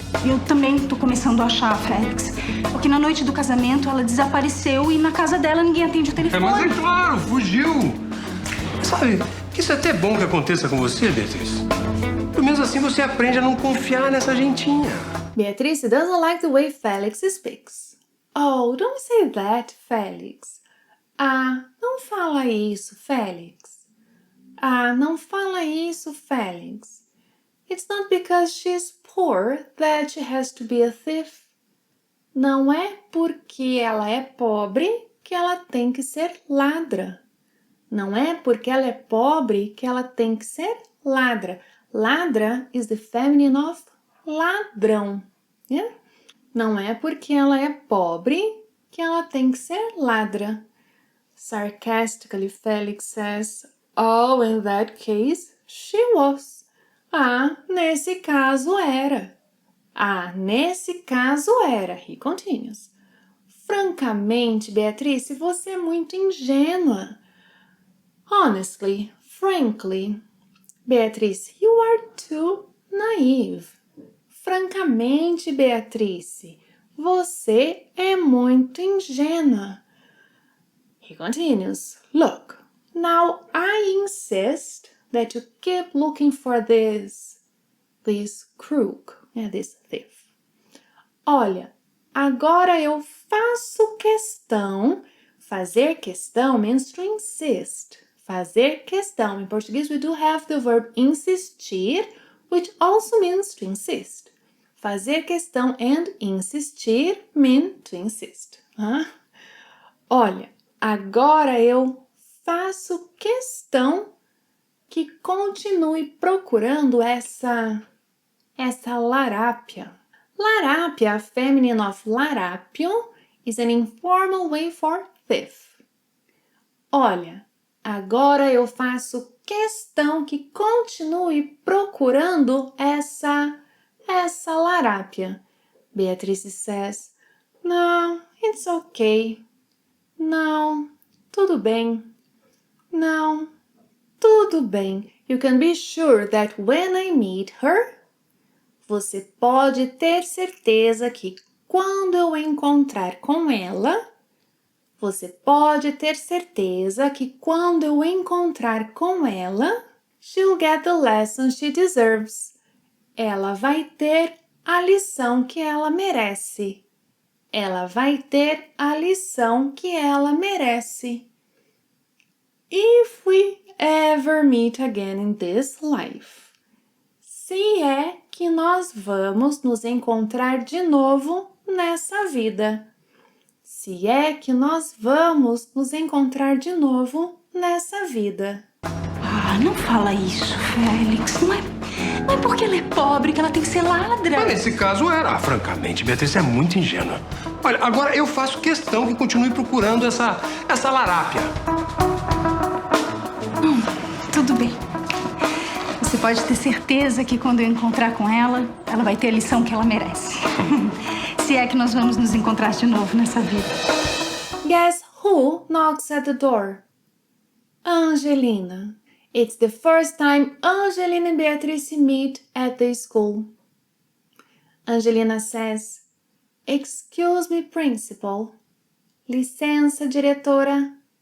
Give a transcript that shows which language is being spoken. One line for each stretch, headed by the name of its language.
Portuguese: Eu também tô começando a achar, Félix. Porque na noite do casamento ela desapareceu e na casa dela ninguém atende o telefone. Mas é claro, fugiu. Sabe, isso é até bom que aconteça com você, Beatriz. Pelo menos assim você aprende a não confiar nessa gentinha.
English: Beatrice doesn't like the way Felix speaks. Oh, don't say that, Felix.
Portuguese: Ah, não fala isso, Felix. Ah, não fala isso, Felix.
English: It's not because she's poor that she has to be a thief.
Portuguese: Não é porque ela é pobre que ela tem que ser ladra. Não é porque ela é pobre que ela tem que ser ladra.
English: Ladra is the feminine of ladrão. Yeah?
Portuguese: Não é porque ela é pobre que ela tem que ser ladra.
English: Sarcastically, Felix says, oh, in that case, she was.
Portuguese: Ah, nesse caso era. Ah, nesse caso era.
English: He continues.
Portuguese: Francamente, Beatrice, você é muito ingênua.
English: Honestly, frankly, Beatrice, you are too naive.
Portuguese: Francamente, Beatrice, você é muito ingênua.
English: He continues, look, now I insist that you keep looking for this crook, this thief.
Portuguese: Olha, agora eu faço questão, fazer questão
English: means to insist.
Portuguese: Fazer questão.
English: In Portuguese, we do have the verb insistir, which also means to insist. Fazer questão and insistir mean to insist.
Portuguese: Olha, agora eu faço questão que continue procurando essa larápia.
English: Larápia, feminine of larápio, is an informal way for thief.
Portuguese: Olha, agora eu faço questão que continue procurando essa larápia.
English: Beatrice says, no, it's okay.
Portuguese: Não, tudo bem. Não, tudo bem.
English: You can be sure that when I meet her,
Portuguese: você pode ter certeza que quando eu encontrar com ela, você pode ter certeza que quando eu encontrar com ela,
English: she'll get the lesson she deserves.
Portuguese: Ela vai ter a lição que ela merece. Ela vai ter a lição que ela merece. If we ever meet again in this life. Se é que nós vamos nos encontrar de novo nessa vida. Se é que nós vamos nos encontrar de novo nessa vida. Ah, não fala isso, Félix. Não é porque ela é pobre que ela tem que ser ladra. Mas nesse caso era. Francamente, Beatriz é muito ingênua. Olha, agora eu faço questão que continue procurando essa larápia. Tudo bem. Você pode ter certeza que quando eu encontrar com ela, ela vai ter a lição que ela merece. Se é que nós vamos nos encontrar de novo nessa vida.
English: Guess who knocks at the door? Angelina. It's the first time Angelina and Beatrice meet at the school. Angelina says, Excuse me, principal.
Portuguese: Licença, diretora.